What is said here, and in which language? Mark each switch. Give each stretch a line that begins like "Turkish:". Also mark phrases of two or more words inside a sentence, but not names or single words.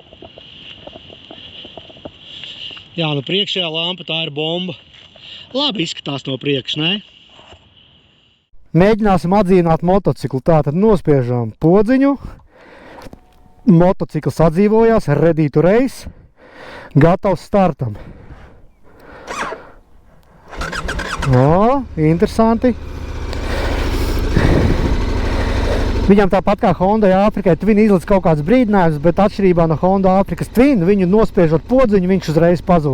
Latvian: Jā, nu priekšējā lampa tā ir bomba. Labi izskatās no priekš, ne? Mēģināsim atdzīvināt motociklu. Tātad nospiežam podziņu. Motocikls atdzīvojās,
English: ready to race.
Latvian: Gatavs startam. O, interesanti. Viņam tāpat kā Honda Afrikai Twin izlic kaut kāds brīdinājums, bet atšķirībā no Honda Afrikas Twin, viņu nospiežot podziņu, viņš uzreiz pazūd.